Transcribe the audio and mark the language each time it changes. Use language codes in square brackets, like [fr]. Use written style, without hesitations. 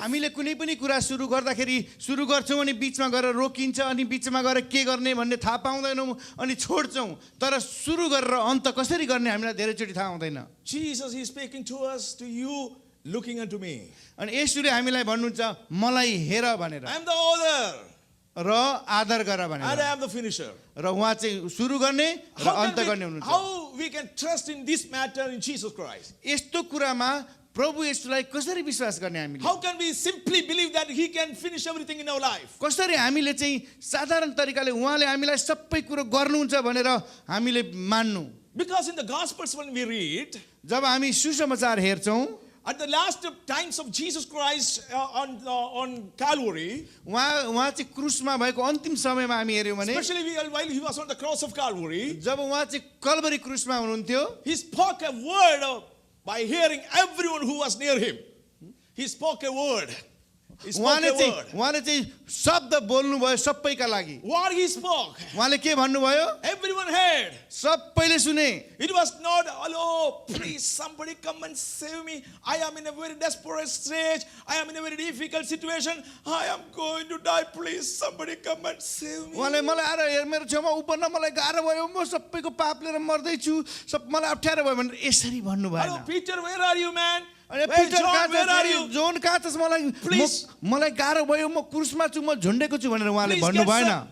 [ne] हामीले कुनै पनि कुरा सुरु गर्दाखेरि सुरु गर्छौँ अनि बिचमा गएर रोकिन्छ अनि बिचमा गएर के गर्ने भन्ने थाहा पाउँदैनौँ अनि छोड्छौँ तर सुरु गरेर अन्त कसरी गर्ने हामीलाई धेरैचोटि थाहा हुँदैन [en] Jesus is speaking to us, to you, looking unto me. [ne] अनि येशूले हामीलाई भन्नुहुन्छ मलाई हेर भनेर [en] I am the author [ne] र आदर गर [en] and [ne] भनेर [en] I am the finisher. [ne] र उहाँ चाहिँ सुरु गर्ने र अन्त गर्ने हुनुहुन्छ [en] How we can trust in this matter in Jesus Christ? [ne] यस्तो कुरामा प्रभु येशूलाई कसरी विश्वास गर्ने हामीले [en] How can we simply believe that he can finish everything in our life? [ne] कसरी हामीले चाहिँ साधारण तरिकाले उहाँले हामीलाई सबै कुरो गर्नुहुन्छ भनेर हामीले मान्नु [en] Because in the Gospels when we read, [ne] जब हामी सुसमाचार हेर्छौँ [en] at the last times of Jesus Christ on Calvary, [ne] उहाँ चाहिँ क्रुसमा भएको अन्तिम समयमा हामी हेर्यौँ भने [en] especially while he was on the cross of Calvary, [ne] जब उहाँ चाहिँ कल्वरी क्रुसमा हुनुहुन्थ्यो [en] he spoke a word by hearing everyone who was near him. He spoke a word. He spoke a word. [ne] उहाँले चाहिँ शब्द बोल्नुभयो सबैका लागि [en] What he spoke, [ne] उहाँले के भन्नुभयो [en] everyone heard. [ne] सबैले सुने [en] It was not, hello, please somebody come and save me. I am in a very desperate stage. I am in a very difficult situation. I am going to die. Please somebody come and save me. [ne] उहाँले मलाई आएर मेरो छेउमा उपर्न मलाई गाह्रो भयो म सबैको पाप लिएर मर्दैछु मलाई अप्ठ्यारो भयो भनेर यसरी भन्नु [en] Hello, [ne] भएन [en] Peter, where are you, man? [ne] अनि [en] Where, [ne] Peter [en] John, where are you? [ne] John कहाँ छ [en] Please. [ne] मलाई गाह्रो भयो म क्रुसमा छु म झुन्डेको छु भनेर उहाँले भन्नु भएन